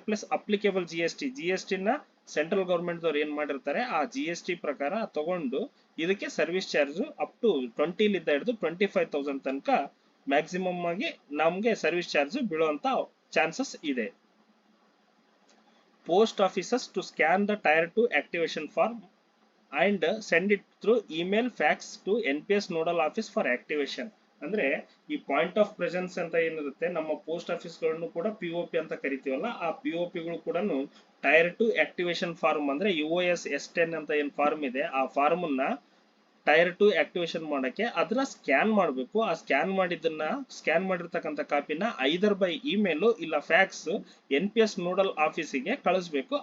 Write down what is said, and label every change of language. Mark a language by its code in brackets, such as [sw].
[kn] Plus applicable GST ನ central government ದವ್ರು ಏನ್ ಮಾಡಿರ್ತಾರೆ ಆ GST ಪ್ರಕಾರ ತಗೊಂಡು ಇದಕ್ಕೆ ಸರ್ವಿಸ್ ಚಾರ್ಜ್ ಅಪ್ ಟು 20 ಲಿಂದ ಹಿಡಿದು 25,000 ತನಕ ಮ್ಯಾಕ್ಸಿಮಮ್ ಆಗಿ ನಮ್ಗೆ ಸರ್ವಿಸ್ ಚಾರ್ಜ್ ಬೀಳುವಂತ ಚಾನ್ಸಸ್ ಇದೆ. [en] Post offices to scan the Tier 2 activation form and send it through email, fax to NPS nodal office for activation. [kn] ಅಂದ್ರೆ ಈ ಪಾಯಿಂಟ್ ಆಫ್ ಪ್ರೆಸೆನ್ಸ್ ಅಂತ ಏನಿರುತ್ತೆ ನಮ್ಮ ಪೋಸ್ಟ್ ಆಫೀಸ್ ಗಳನ್ನು ಕೂಡ POP ಅಂತ ಕರಿತೀವಲ್ಲ, ಆ POP ಗಳು ಕೂಡ ಟೈರ್ 2 ಆಕ್ಟಿವೇಶನ್ ಫಾರ್ಮ್ ಅಂದ್ರೆ UOS S10 ಅಂತ ಏನ್ ಫಾರ್ಮ್ ಇದೆ ಆ ಫಾರ್ಮ್ ಅನ್ನ ಟೈರ್ 2 ಆಕ್ಟಿವೇಶನ್ ಮಾಡಕ್ಕೆ ಅದನ್ನ ಸ್ಕ್ಯಾನ್ ಮಾಡಬೇಕು. ಆ ಸ್ಕ್ಯಾನ್ ಮಾಡಿರ್ತಕ್ಕಂಥ ಕಾಪಿನ [en] either by email [kn] ಇಲ್ಲ ಫ್ಯಾಕ್ಸ್ NPS ನೋಡಲ್ ಆಫೀಸಿಗೆ ಕಳಿಸ್ಬೇಕು.